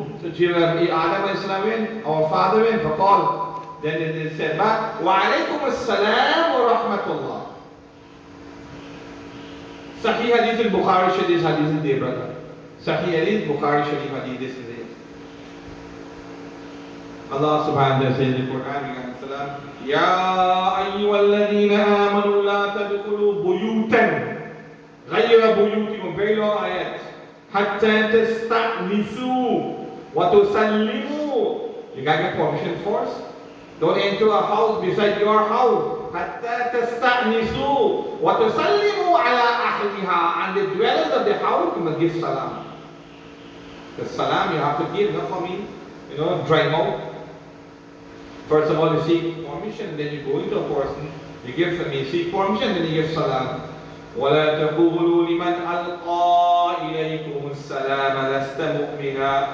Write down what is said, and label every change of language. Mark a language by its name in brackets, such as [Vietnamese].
[English] So Adam alayhi our father went, فقال, then it said back, [Arabic] وعليكم السلام ورحمة الله. [English] Sahih Hadith al-Bukhari Sharif Hadith is there, brother. Sahih Hadith Bukhari Sharif Hadith is there. Allah subhanahu wa ta'ala says in the Quran, [Arabic] يا أيها الذين آمنوا لا تدخلوا بيوتا غير بيوتكم. [English] Very long ayat. [Arabic] حتى تستأنسوا وتسلموا. [English] You gotta get permission first. Don't enter a house beside your house. [Arabic] حتى تستأنسوا وتسلموا على أهلها. [English] And the dwellers of the house, you must give salam. The salam you have to give, not for me, dry mouth. First of all, you seek permission, then you go into a person, you seek permission, then you give salam. [Arabic] وَلَا تَقُولُوا لِمَنْ أَلْقَى إِلَيْكُمُ السَّلَامَ لَسْتَ مُؤْمِنًا.